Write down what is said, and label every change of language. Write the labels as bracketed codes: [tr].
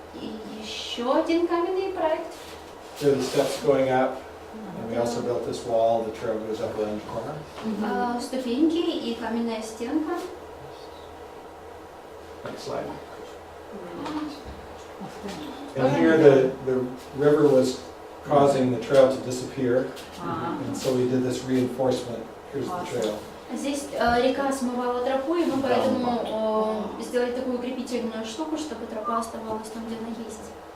[ru] И еще один каменный проект. [en] There are the steps going up. And we also built this wall. The trail goes up around the corner. [ru] Ступеньки и каменная стенка. [en] Next slide. And here the river was causing the trail to disappear. And so we did this reinforcement. Here's the trail. [ru] Здесь река смывала тропу, и мы поэтому сделали такую укрепительную штуку, чтобы тропа оставалась там, где она есть.